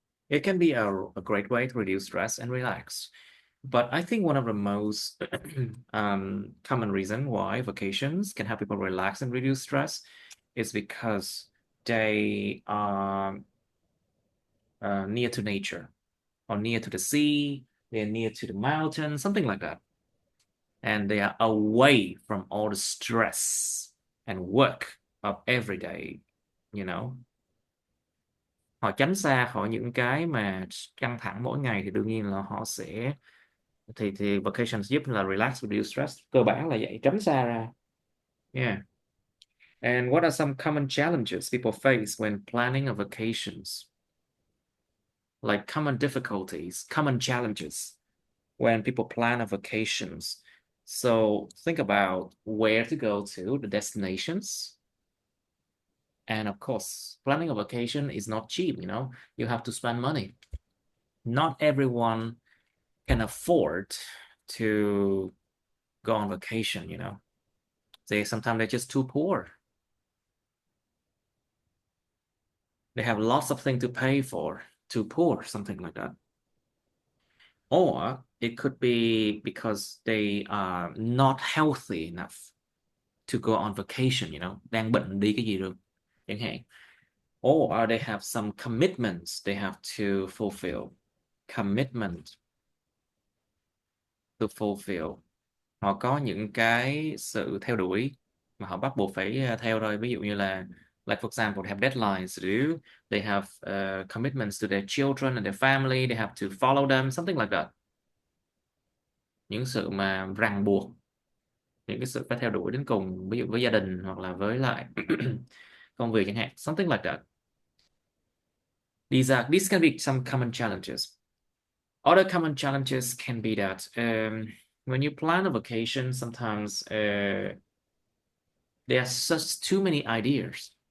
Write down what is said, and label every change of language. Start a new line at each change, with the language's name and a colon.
English: It can be a great way to reduce stress and relax. But I think one of the most common reason why vacations can help people relax and reduce stress is because they are near to nature or near to the sea, they're near to the mountain, something like that. And they are away from all the stress and work of every day, you know.
Vietnamese: Họ tránh xa khỏi những cái mà căng thẳng mỗi ngày thì đương nhiên là họ sẽ thì vacation giúp là
English: relax reduce stress,
Vietnamese: cơ bản là vậy, tránh xa ra.
English: Yeah. And what are some common challenges people face when planning a vacations? Like common difficulties, common challenges when people plan a vacations. So think about where to go to, the destinations. And of course, planning a vacation is not cheap, you know, you have to spend money. Not everyone can afford to go on vacation, you know. Sometimes they're just too poor. They have lots of things to pay for, too poor, something like that. Or it could be because they are not healthy enough to go on vacation, you know,
Vietnamese: đang bệnh đi cái gì được, chẳng hạn.
English: Or they have some commitments they have to fulfill. Commitment to fulfill.
Vietnamese: Họ có những cái sự theo đuổi mà họ bắt buộc phải theo thôi. Ví dụ như là,
English: like for example, they have deadlines to do. They have commitments to their children and their family. They have to follow them, something like that.
Vietnamese: Những sự mà ràng buộc, những cái sự phải theo đuổi đến cùng, ví dụ với gia đình hoặc là với lại công việc chẳng hạn,
English: something like that. These can be some common challenges. Other common challenges can be that when you plan a vacation, sometimes there are such too many ideas.